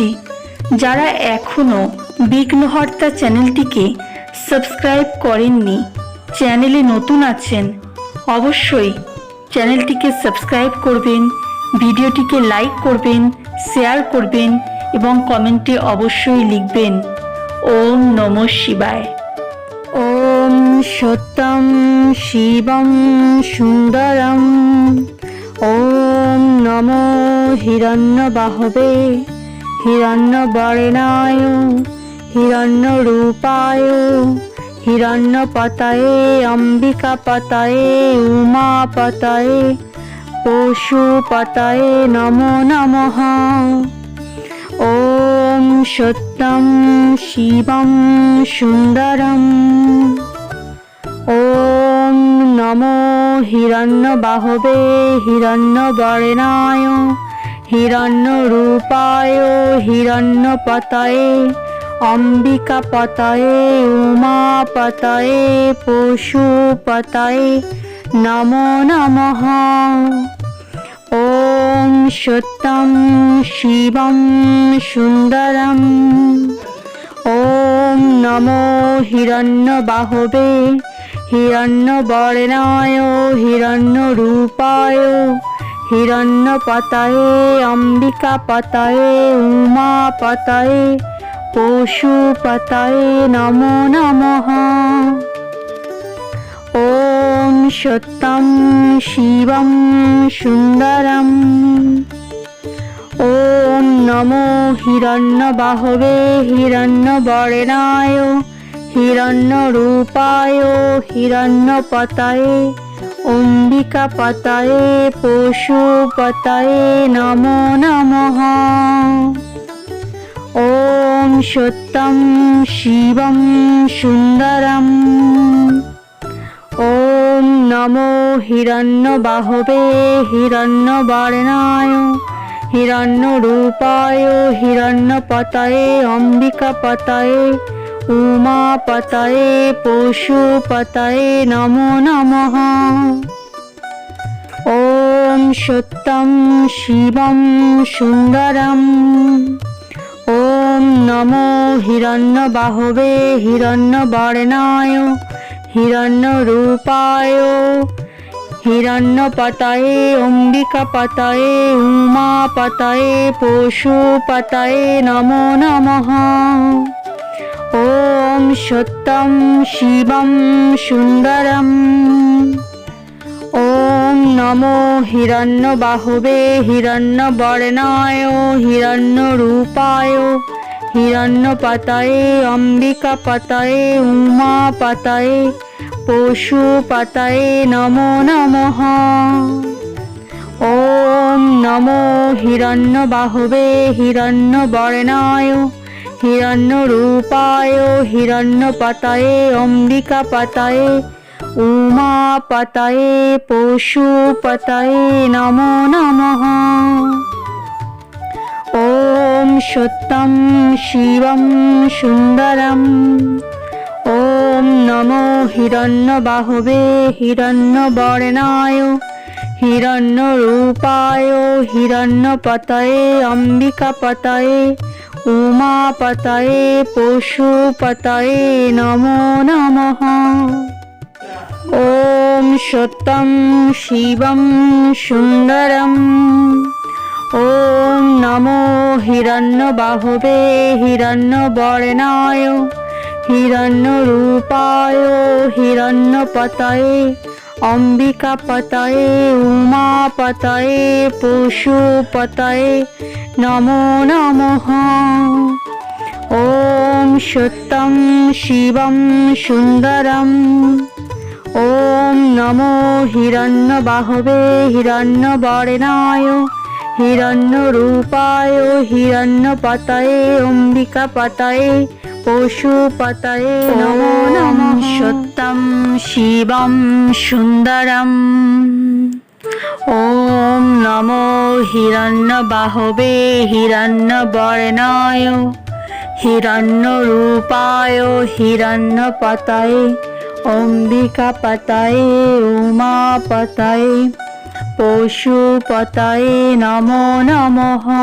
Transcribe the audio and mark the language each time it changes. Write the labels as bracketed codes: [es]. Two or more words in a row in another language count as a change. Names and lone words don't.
[bn] যারা এখনো বিঘ্নহর্তা চ্যানেলটিকে সাবস্ক্রাইব করেননি, চ্যানেলে নতুন আছেন, অবশ্যই চ্যানেলটিকে সাবস্ক্রাইব করবেন, ভিডিওটিকে লাইক করবেন, শেয়ার করবেন এবং কমেন্টে অবশ্যই লিখবেন [sa] ওম নমঃ শিবায়। ওম সত্যম শিবম সুন্দরম। ওম নমো হিরণ্যবাহবে হিরণ্যবর্ণায় হিরণ্যরূপায় হিরণ্যপতয়ে অম্বিকাপতয়ে উমাপতয়ে পশুপতয়ে নমো নমঃ। ওম সত্যম শিবম সুন্দরম। ওম নমো হিরণ্যবাহবে হিরণ্যবর্ণায় হিরণ্যরূপায় হিরণ্যপতয়ে অম্বিকাপতয়ে উমাপতয়ে পশুপতয়ে নমো নমঃ। ওম সত্যম শিবম সুন্দরম। ওম নমো হিরণ্যবাহবে হিরণ্যবর্ণায় হিরণ্যরূপায় হিরণ্যপতয়ে অম্বিকাপতয়ে উমাপতয়ে পশুপতয়ে নমো নমঃ। ওম সত্যম শিবম সুন্দরম। ওম নমো হিরণ্যবাহবে হিরণ্যবর্ণায় হিরণ্যরূপায় হিরণ্যপতয়ে অম্বিকাপতয়ে পশুপতয়ে নমো নমঃ। ওম সত্যম শিবম সুন্দরম। ওম নমো হিরণ্যবাহবে হিরণ্যবর্ণায় হিরণ্যরূপায় হিরণ্যপতয়ে অম্বিকাপতয়ে উমাপতয়ে পশুপতয়ে নমো নমঃ। ওম সত্যম শিবম সুন্দরম। ওম নমো হিরণ্যবাহবে হিরণ্যবর্ণায় হিরণ্যরূপায় হিরণ্যপতয়ে অম্বিকাপতয়ে উমাপতয়ে পশুপতয়ে নমো নমঃ। ওম সত্যম শিবম সুন্দরম। ওম নমো হিরণ্যবাহবে হিরণ্যবর্ণায় হিরণ্যরূপায় হিরণ্যপতয়ে অম্বিকাপতয়ে উমাপতয়ে পশুপতয়ে নমো নমঃ। ওম নমো হিরণ্যবাহবে হিরণ্যবর্ণায় হিরণ্যরূপায় হিরণ্যপতয়ে অম্বিকাপতয়ে উমাপতয়ে পশুপতয়ে নমো নমঃ। ওম সত্যম শিবম সুন্দরম। ওম নমো হিরণ্যবাহবে হিরণ্যবর্ণায় হিরণ্যরূপায় হিরণ্যপতয়ে অম্বিকাপতয়ে উমাপতয়ে পশুপতয়ে নমো নমঃ। ওম সত্যম শিবম সুন্দরম। ওম নমো হিরণ্যবাহবে হিরণ্যবর্ণায় হিরণ্যরূপায় হিরণ্যপতয়ে অম্বিকাপতয়ে উমাপতয়ে পশুপতয়ে নমো নমঃ। ওম সত্যম শিবম সুন্দরম। ওম নমো হিরণ্যবাহবে হিরণ্যবর্ণায় হিরণ্যরূপায় হিরণ্যপতয়ে অম্বিকাপতয়ে পশুপতয়ে নমো নমঃ। সত্যম শিবম সুন্দরম। ওম নমো হিরণ্যবাহবে হিরণ্যবর্ণায় হিরণ্যরূপায় হিরণ্যপতয়ে অম্বিকাপতয়ে উমাপতয়ে পশুপতয়ে নমো নমঃ।